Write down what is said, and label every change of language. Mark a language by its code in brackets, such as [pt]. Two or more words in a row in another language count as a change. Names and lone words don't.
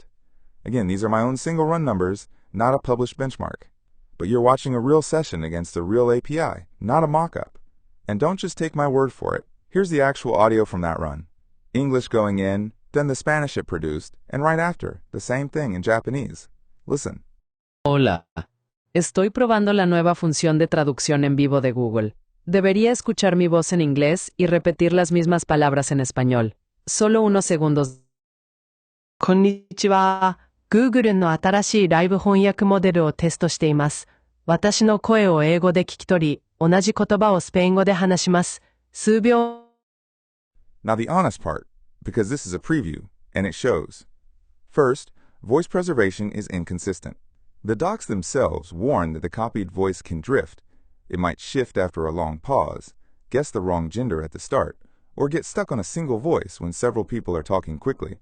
[en] Again, these are my own single run numbers, not a published benchmark. But you're watching a real session against a real API, not a mock-up. And don't just take my word for it. Here's the actual audio from that run. English going in, then the Spanish it produced, and right after, the same thing in Japanese. Listen. [es] Hola. Estoy probando la nueva función de traducción en vivo de Google. Debería escuchar mi voz en inglés y repetir las mismas palabras en español. Solo unos segundos. [ja] こんにちは。Google の新しいライブ翻訳モデルをテストしています。私の声を英語で聞き取り、同じ言葉をスペイン語で話します。数秒。 [en] Now the honest part, because this is a preview, and it shows. First, voice preservation is inconsistent. The docs themselves warn that the copied voice can drift. It might shift after a long pause, guess the wrong gender at the start, or get stuck on a single voice when several people are talking quickly.